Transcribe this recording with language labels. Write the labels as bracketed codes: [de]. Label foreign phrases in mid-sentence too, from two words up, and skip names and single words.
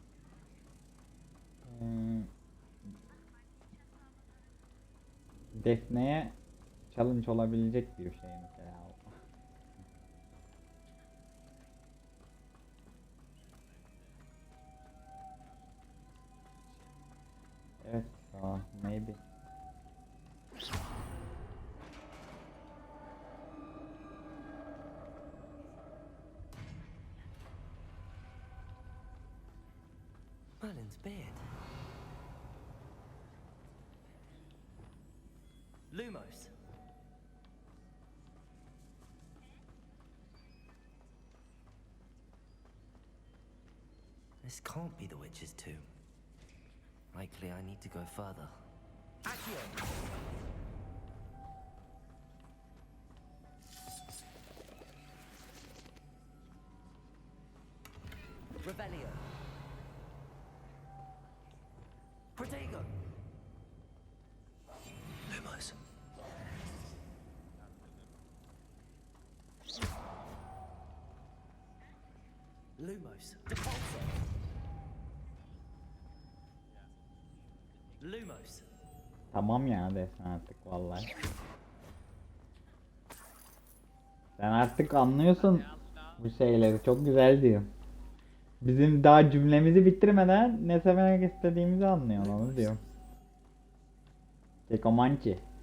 [tr] Defne'ye challenge olabilecek bir şey mesela. Evet, maybe. [en] Merlin's beard. Lumos. This can't be the witch's tomb. Likely I need to go further. Accio! Revelio. Protego. Lumos. Lumos. Depulso. Lumos. [tr] Tamam ya desen artık vallahi. Sen artık anlıyorsun bu şeyleri. Çok güzel diyor. Bizim daha cümlemizi bitirmeden ne söylemek istediğimizi anlıyor onu diyor. Kekomançi.